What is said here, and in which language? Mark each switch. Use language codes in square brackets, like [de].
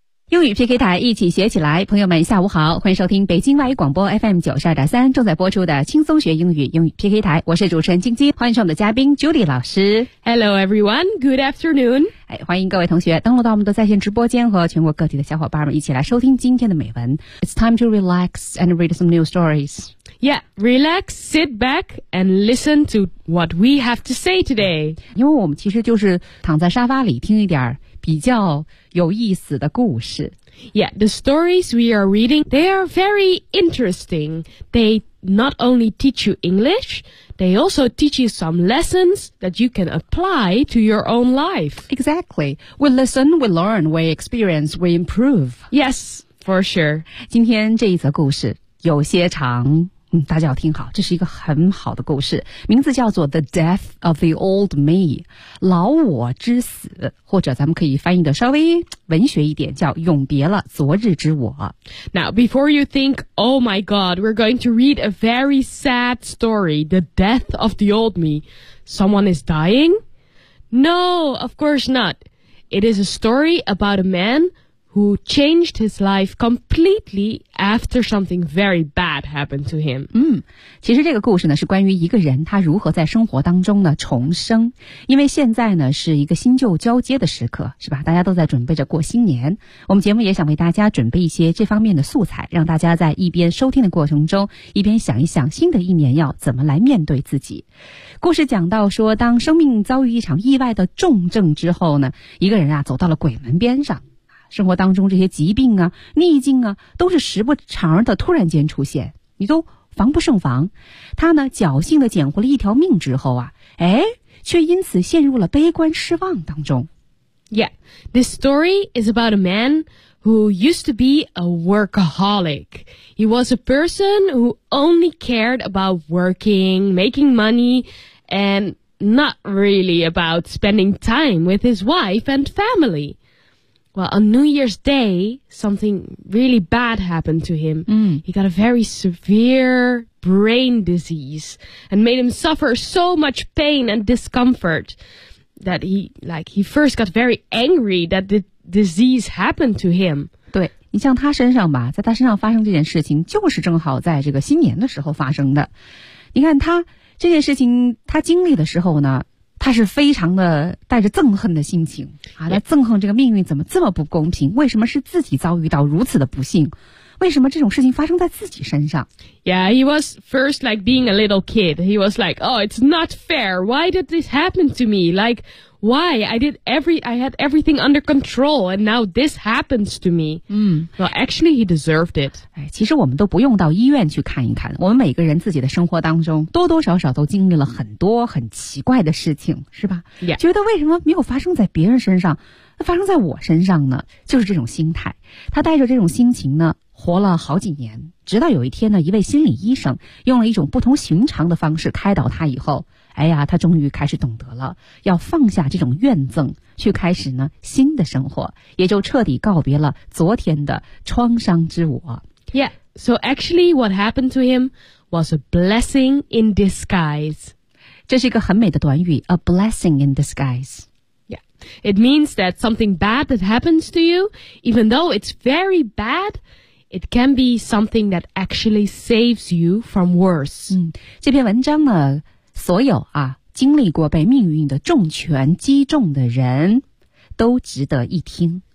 [zh] 英语 PK 台，一起学起来。朋友们下午好，欢迎收听北京外语广播 FM92.3 正在播出的轻松学英语英语 PK 台，我是主持人晶晶，欢迎上我们的嘉宾 Judy 老师。 [en] Hello everyone, good afternoon、 [zh] 哎、欢迎各位同学登录到我们的在线直播间，和全国各地的小伙伴们一起来收听今天的美文。 [en] It's time to relax and read some new stories. Yeah, relax, sit back and listen to what we have to say today. [zh] 因为我们其实就是躺在沙发里听一点比较有意思的故事。 [en] Yeah, the stories we are reading, they are very interesting. They not only teach you English, they also teach you some lessons that you can apply to your own life. Exactly. We listen, we learn, we experience, we improve. Yes, for sure. [zh] 今天这一则故事有些长，大家要听好，这是一个很好的故事，名字叫做 The Death of the Old Me, 老我之死，或者咱们可以翻译的稍微文学一点，叫永别了昨日之我。 [en] Now, before you think, oh my god, we're going to read a very sad story, The Death of the Old Me, someone is dying? No, of course not. It is a story about a man who changed his life completely after something very bad happened to him. [zh] 其实这个故事呢是关于一个人他如何在生活当中呢重生。因为现在呢是一个新旧交接的时刻，是吧，大家都在准备着过新年。我们节目也想为大家准备一些这方面的素材，让大家在一边收听的过程中一边想一想新的一年要怎么来面对自己。故事讲到说，当生命遭遇一场意外的重症之后呢，一个人啊走到了鬼门边上。生活当中这些疾病啊逆境啊都是时不常的突然间出现，你都防不胜防。他呢侥幸的捡回了一条命之后啊，哎，却因此陷入了悲观失望当中。 [en] Yeah, this story is about a man who used to be a workaholic. He was a person who only cared about working, making money, and not really about spending time with his wife and family. Well, on New Year's Day, something really bad happened to him. He got a very severe brain disease and made him suffer so much pain and discomfort that he first got very angry that the disease happened to him. [zh] 对，你像他身上吧，在他身上发生这件事情就是正好在这个新年的时候发生的。你看他这件事情他经历的时候呢，他是非常的带着憎恨的心情啊，来憎恨这个命运怎么这么不公平，为什么是自己遭遇到如此的不幸，为什么这种事情发生在自己身上。 [en] Yeah, he was first like being a little kid. He was like, oh, it's not fair. Why did this happen to me? Like, why? I had everything under control and now this happens to me. Well, actually, he deserved it. [zh] 其实我们都不用到医院去看一看，我们每个人自己的生活当中多多少少都经历了很多很奇怪的事情，是吧？ [en] Yeah. [zh] 觉得为什么没有发生在别人身上，发生在我身上呢？就是这种心态。他带着这种心情呢活了好几年，直到有一天呢，一位心理医生用了一种不同寻常的方式开导他以后，哎呀，他终于开始懂得了要放下这种怨憎，去开始呢新的生活，也就彻底告别了昨天的创伤之我。 [en] Yeah, so actually what happened to him was a blessing in disguise. [zh] 这是一个很美的短语， [en] a blessing in disguise It means that something bad that happens to you, even though it's very bad, it can be something that actually saves you from worse. [zh] 这篇文章呢，所有啊，经历过被命运的重拳击中的人，都值得一听。